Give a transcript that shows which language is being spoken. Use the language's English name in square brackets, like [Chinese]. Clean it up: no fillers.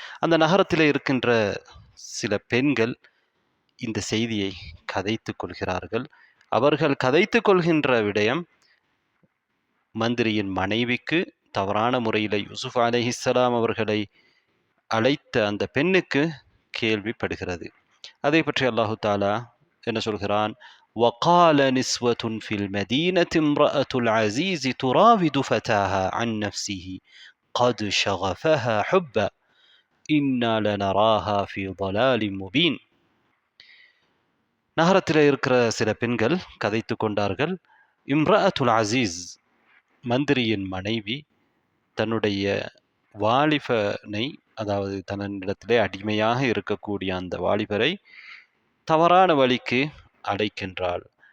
[Tamil] அந்த நகரத்திலே இருக்கின்ற சில பெண்கள் இந்த செய்தியை கதைத்து கொள்கிறார்கள். அவர்கள் கதைத்து கொள்கின்ற விடயம் மந்திரியின் மனைவிக்கு தவறான முறையில் யூசுப் அலைஹிஸ்ஸலாம் அவர்களை அழைத்த அந்த பெண்ணுக்கு கேள்விப்படுகிறது. அதை பற்றி அல்லாஹு தாலா என்ன சொல்கிறான்? [Arabic] وقال نسوة في المدينة امرأة العزيز تراود فتاها عن نفسه قد شغفها حبا إنا لنراها في ضلال مبين. [Tamil] நகரத்தில் இருக்கிற சில பெண்கள் கதைத்து கொண்டார்கள், இம்ரஅத்துல் அசீஸ், மந்திரியின் மனைவி தன்னுடைய வாலிபனை, அதாவது தன்னிடத்திலே அடிமையாக இருக்கக்கூடிய அந்த வாலிபரை தவறான வழிக்கு அழைக்கின்றாள்.